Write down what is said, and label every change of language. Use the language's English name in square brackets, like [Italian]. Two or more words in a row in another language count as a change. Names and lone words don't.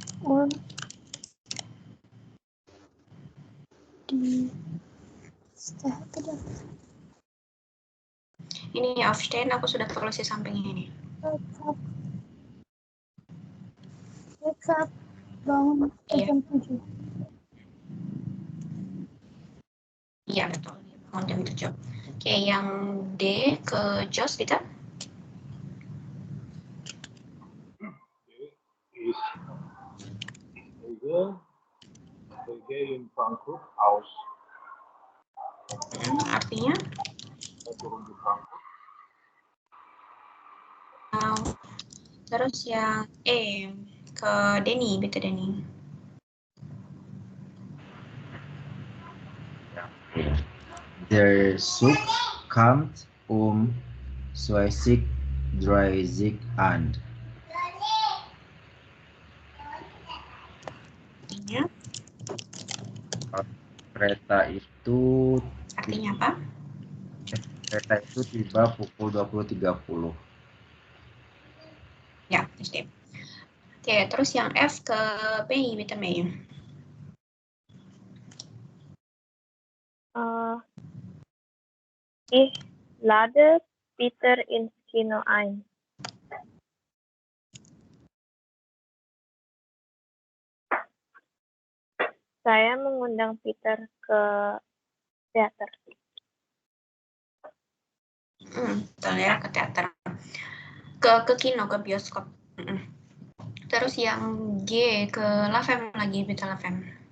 [Indonesian] Ini Aufstehen, aku sudah tulis di sampingnya ini. Bangun jam 7. Iya, betul. Bangun jam 7. Oke, yang D ke Jos, Bita. [German] Ich steige in Frankfurt aus. [Indonesian] Artinya? Saya turun di Frankfurt. Terus yang E ke Denny, Bita Denny. [German] Der Zug kommt 20:30 an. [Indonesian] Artinya? Kereta itu Artinya apa? Kereta itu tiba pukul 20.30. Ya, SD. Oke, terus yang F ke P, Bita Mei. [German] Ich lade Peter ins Kino ein. [Indonesian] Saya mengundang Peter ke teater. Betul ya, ke teater. Ke kino, ke bioskop. Terus yang G ke Lavem lagi, Bita Lavem.